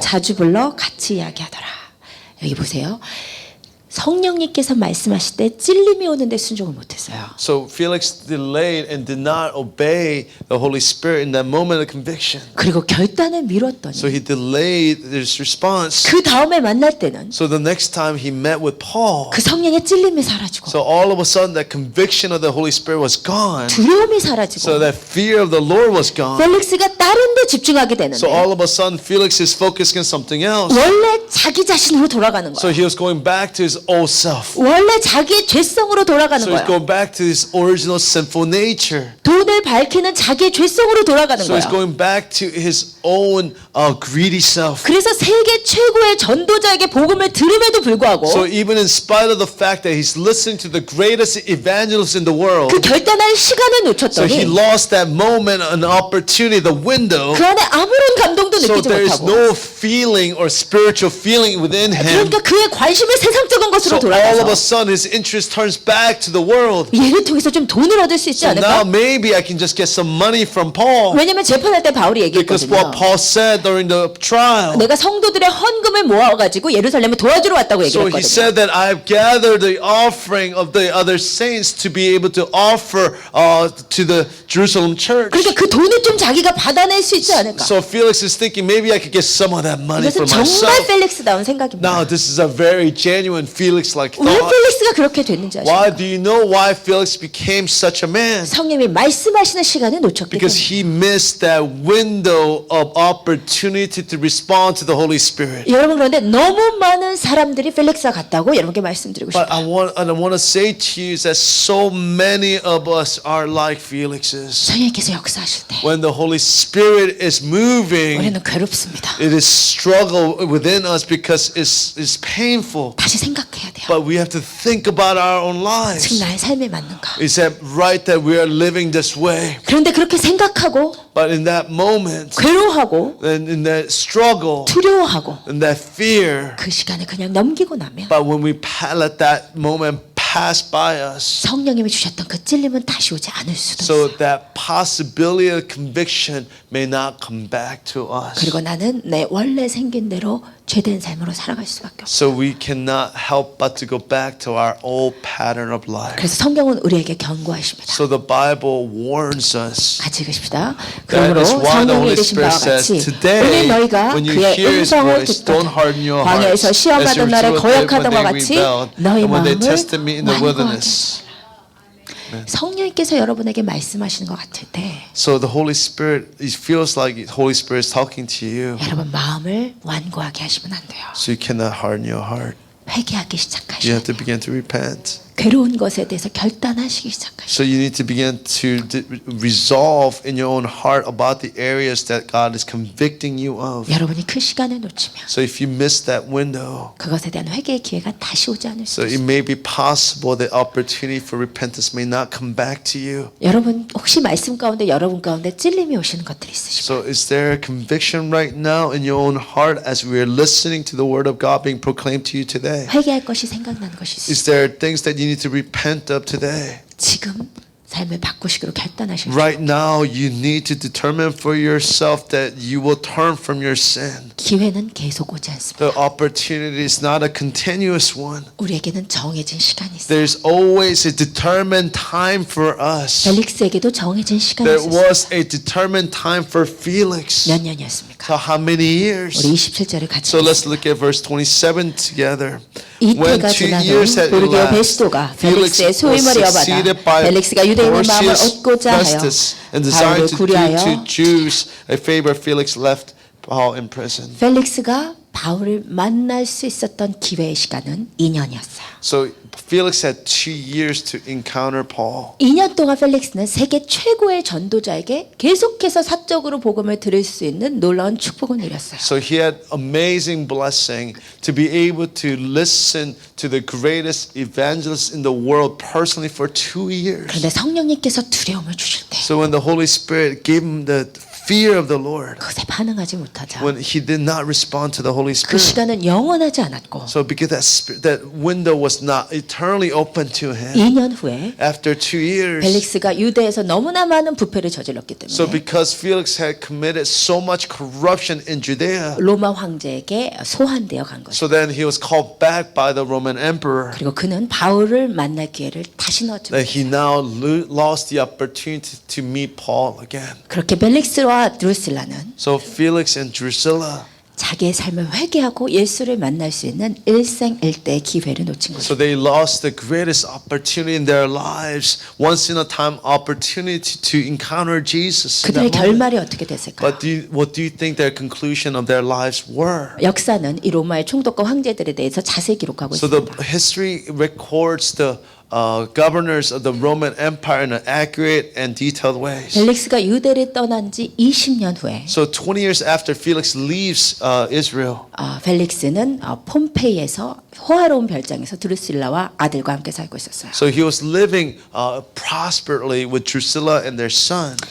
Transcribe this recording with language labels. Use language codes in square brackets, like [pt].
[ko] 자주 불러 같이 이야기하더라. 여기 보세요. 성령님께서 말씀하실 때 찔림이 오는데 순종을 못했어요. [en] So Felix delayed and did not obey the Holy Spirit in that moment of conviction. [ko] 그리고 결단을 미뤘더니 [en] So he delayed his response. [ko] 그 다음에 만날 때는 [en] So the next time he met with Paul, [ko] 그 성령의 찔림이 사라지고 [en] so all of a sudden that conviction of the Holy Spirit was gone. [ko] 두려움이 [en] So [ko] 사라지고 [en] that fear of the Lord was gone. [ko] 펠릭스가 다른 데 집중하게 되는데 [en] So all of a sudden Felix is focusing on something else. [ko] 원래 자기 자신으로 돌아가는 [en] So [ko] 거예요. [en] he was going back to his old self. [ko] 원래 자기의 죄성으로 돌아가는 [en] So he's [ko] 거예요. [en] going back to his original sinful nature. [ko] 돈을 밝히는 자기의 죄성으로 돌아가는 [en] So he's [ko] 거예요. [en] going back to his own greedy self. [ko] 그래서 세계 최고의 전도자에게 복음을 들음에도 불구하고 [en] So even in spite of the fact that he's listening to the greatest evangelist in the world, [ko] 그 결단할 시간을 [en] so he [ko] 놓쳤더니 [en] lost that moment, an opportunity, the window. [ko] 그 안에 아무런 감동도 [en] So [ko] 느끼지 [en] there is [ko] 못하고 [en] no feeling or spiritual feeling within him. [ko] 그러니까 그의 관심을 세상적인 [en] So [ko] 것으로 [en] all of a [ko] 돌아가서 [en] sudden his interest turns back to the world. [ko] 얘를 통해서 좀 돈을 얻을 수 있지 [en] So now [ko] 않을까? [en] maybe I can just get some money from Paul. [ko] 왜냐면 재판할 때 바울이 [en] Because [ko] 얘기했거든요. [en] what Paul said during the trial. [ko] 내가 성도들의 헌금을 모아가지고 예루살렘에 도와주러 왔다고 [en] So he [ko] 얘기했거든요. [en] said that I have gathered the offering of the other saints to be able to offer to the Jerusalem church. [ko] 그러니까 그 돈을 좀 자기가 받아낼 수 있지 않을까? [en] So Felix is thinking maybe I could get some of that money for [ko] 이것은 정말 [en] myself. [ko] 펠릭스다운 생각입니다. [en] Now this is a very genuine Felix-like [ko] 왜 [en] thought. [ko] 펠릭스가 그렇게 됐는지 [en] Why [ko] 아십니까? [en] do you know why Felix became such a man? [ko] 성령이 말씀하시는 시간을 놓쳤기 [en] Because [ko] 때문에 [en] he missed that window of opportunity to respond to the Holy Spirit. [ko] 여러분 그런데 너무 많은 사람들이 펠릭스와 같다고 여러분께 말씀드리고 [en] But [ko] 싶어요. [en] I want to say to you that so many of us are like Felixes. [ko] 성령께서 역사하실 때 [en] When the Holy Spirit is moving, [ko] 우리는 괴롭습니다. [en] it is struggle within us because it's painful. [ko] 다시 생각해야 돼요. [en] But we have to think about our own lives. [ko] 지금 나의 삶에 맞는가? [en] Is that right that we are living this way? [ko] 그런데 그렇게 생각하고 [en] But in that moment, [ko] 괴로워하고 [en] and in that struggle, [ko] 두려워하고 [en] in that fear, [ko] 그 시간을 그냥 넘기고 나면 [en] but when we let that moment pass by us, [ko] 성령님이 주셨던 그 찔림은 다시 오지 않을 수도 [en] so [ko] 있어요. [en] that possibility of conviction may not come back to us. [ko] 그리고 나는 내 원래 생긴 대로 죄된 삶으로 살아갈 수밖에 없어요. [en] So we cannot help but to go back to our old pattern of life. [ko] 그래서 성경은 우리에게 경고하십니다. [en] So the Bible warns us. [ko] 같이 읽으십시다. [en] That [ko] 그러므로 [en] is why the [ko] 성령이 [en] Holy [ko] 이르신 바와 [en] Spirit says, [ko] 같이 [en] today, [ko] 오늘 너희가 [en] when you [ko] 그의 [en] hear His [ko] 음성을 [en] voice, don't [ko] 듣거든 [en] harden your [ko] 광야에서 [en] hearts, as [ko] 시험하던 [en] your [ko] 날에 [en] children did [ko] 거역하던 [en] when [ko] 것 [en] they [ko] 같이 [en] rebelled, [ko] 너희 [en] and when they [ko] 마음을 [en] tested me in the [ko] 완고하게. [en] wilderness. [ko] 성령께서 여러분에게 말씀하시는 것 같을 때 [en] So the Holy Spirit, it feels like the Holy Spirit is talking to you. [ko] 여러분 마음을 완고하게 하시면 안 돼요. [en] So you cannot harden your heart. [ko] 회개하기 [en] You [ko] 시작하셔야 [en] have to [ko] 돼요. [en] begin to repent. [ko] 괴로운 것에 대해서 결단하시기 시작하셔야 [en] So you need to begin to resolve in your own heart about the areas that God is convicting you of. [ko] 돼요. 여러분이 그 시간을 놓치면 [en] So if you miss that window, [ko] 그것에 대한 회개의 기회가 다시 오지 않을 [en] so [ko] 수 [en] it [ko] 있어요. [en] may be possible that opportunity for repentance may not come back to you. [ko] 여러분 혹시 말씀 가운데 여러분 가운데 찔림이 오시는 것들이 있으십니까? [en] So is there a conviction right now in your own heart as we are listening to the word of God being proclaimed to you today? [ko] 회개할 것이 생각나는 것이 있으십니까? [en] Is there things that you need to repent of today? [ko] 지금 삶을 바꾸시기로 결단하실 때 [en] Right now, you need to determine for yourself that you will turn from your sin. [ko] 기회는 계속 오지 않습니다. [en] The opportunity is not a continuous one. [ko] 우리에게는 정해진 시간이 있어요. [en] There's always a determined time for us. [ko] 펠릭스에게도 정해진 시간이 [en] There [ko] 있었어요. [en] was a determined time for Felix. [ko] 몇 년이었습니까? [en] So how many years? [ko] 우리 27절을 같이 [en] So let's [ko] 읽겠습니다. [en] look at verse 27 together. When [ko] 이때가 [en] 2 [ko] 지나도 [en] years had [ko] 보르디오 [en] elapsed, [ko] 베스도가 [en] Felix [ko] 펠릭스의 [en] was [ko] 소임을 이어받아 [en] succeeded by [ko] 펠릭스가 유대인의 마음을 [en] Porcius [ko] 얻고자 하여 [en] Festus, and [ko] 바울을 [en] desiring to do [ko] 구리하여 [en] to Jews a favor, Felix left Paul in prison. [ko] 펠릭스가 바울을 만날 수 있었던 기회의 시간은 2년이었어요. [en] So Felix had 2 years to encounter Paul. [ko] 2년 동안 펠릭스는 세계 최고의 전도자에게 계속해서 사적으로 복음을 들을 수 있는 놀라운 축복을 누렸어요. [en] So he had amazing blessing to be able to listen to the greatest evangelist in the world personally for 2 years. [ko] 그런데 성령님께서 두려움을 주실 때 [en] So when the Holy Spirit gave him the fear of the Lord. [ko] 그것에 반응하지 못하자 [en] When he did not respond to the Holy [ko] 그 [en] Spirit. [ko] 시간은 영원하지 않았고 [en] So because that window was not eternally open to him. [ko] 2년 후에 [en] After 2 years. [ko] 벨릭스가 유대에서 너무나 많은 부패를 저질렀기 [en] So [ko] 때문에 [en] because Felix had committed so much corruption in Judea. [ko] 로마 황제에게 소환되어 간 거죠. [en] So then he was called back by the Roman emperor. [ko] 그리고 그는 바울을 만날 기회를 다시 넣었죠. [en] That he now lost the opportunity to meet Paul again. [ko] 그렇게 벨릭스와 드루실라는 [en] So Felix and Drusilla. [ko] 자기의 삶을 회개하고 예수를 만날 수 있는 일생일대의 기회를 놓친 거죠. [en] So they lost the greatest opportunity in their lives, once in a time opportunity to encounter Jesus. in [ko] 그들의 [en] that moment. [ko] 결말이 어떻게 됐을까요? [en] But what do you think their conclusion of their lives were? [ko] 역사는 이 로마의 총독과 황제들에 대해서 자세히 기록하고 [en] So the [ko] 있습니다. [en] history records the governors of the Roman Empire in an accurate and detailed ways. [ko] 벨릭스가 유대를 떠난 지 20년 후에 [en] So 20 years after Felix leaves Israel, [ko] 벨릭스는 폼페이에서 호화로운 별장에서 드루실라와 아들과 함께 살고 있었어요. [en] so he was living prosperously with Drusilla and their son.